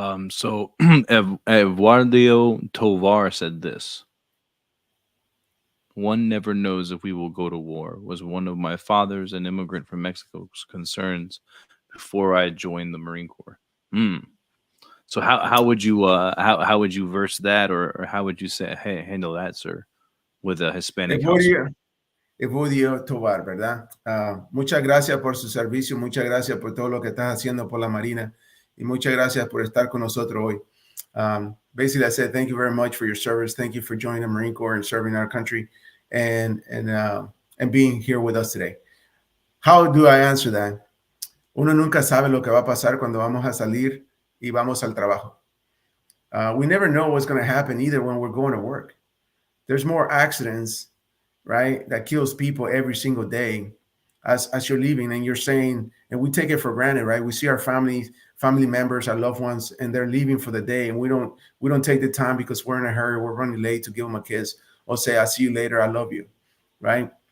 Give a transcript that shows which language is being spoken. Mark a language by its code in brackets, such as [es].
[en] So Eduardo Tovar said this: "One never knows if we will go to war. Was one of my father's, an immigrant from Mexico's concerns before I joined the Marine Corps." Hmm. So how would you how would you verse that, or how would you say, hey, handle that, sir, with a Hispanic household? [es] Evodia, Evodio Tovar, ¿verdad? Muchas gracias por su servicio, muchas gracias por todo lo que estás haciendo por la Marina, y muchas gracias por estar con nosotros hoy. [en] Basically, I said thank you very much for your service. Thank you for joining the Marine Corps and serving our country, and being here with us today. How do I answer that? [es] Uno nunca sabe lo que va a pasar cuando vamos a salir y vamos al trabajo. [en] We never know what's going to happen either when we're going to work. There's more accidents, right, that kills people every single day as you're leaving, and you're saying, and we take it for granted, right? We see our family members, our loved ones, and they're leaving for the day, and we don't take the time because we're in a hurry, we're running late, to give them a kiss or say, I'll see you later, I love you, right?